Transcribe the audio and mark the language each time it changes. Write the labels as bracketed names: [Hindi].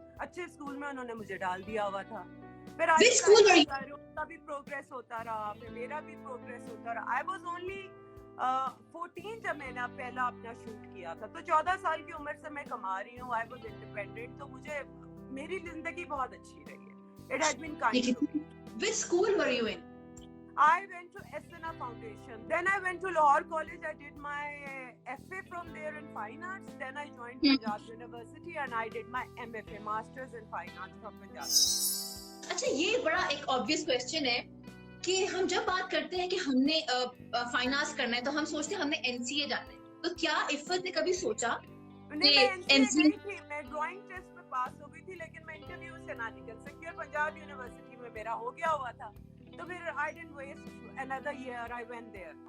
[Hindi] अच्छे स्कूल में उन्होंने मुझे डाल दिया हुआ था। फिर उनका भी प्रोग्रेस होता रहा, फिर मेरा भी प्रोग्रेस होता रहा। [English] I was only [Hindi] 14 जब मैंने पहला अपना शूट किया था, तो 14 साल की उम्र से मैं कमा रही हूँ, [English] I was independent, [Hindi] तो मुझे मेरी जिंदगी बहुत अच्छी रही है। [English] It has been kind to me. Which school were you in? I went to SNA Foundation. Then I went to Lahore College. I did my FA from there in Fine Arts. Then I joined Punjab University and I did my MFA, Masters in Fine Arts from Punjab. [Hindi] अच्छा, ये बड़ा एक obvious question है कि हम जब बात करते हैं कि हमने फाइनेंस करना है तो हम सोचते हैं हमने एनसीए जाना है, तो क्या इफ़त ने कभी सोचा नहीं, मैं एनसीए गई थी, मैं ड्राइंग टेस्ट में पास हो गई थी, लेकिन मैं इंटरव्यू से ना निकल सकी और पंजाब यूनिवर्सिटी में मेरा हो गया हुआ था, तो फिर [English] I didn't waste another year, I went there.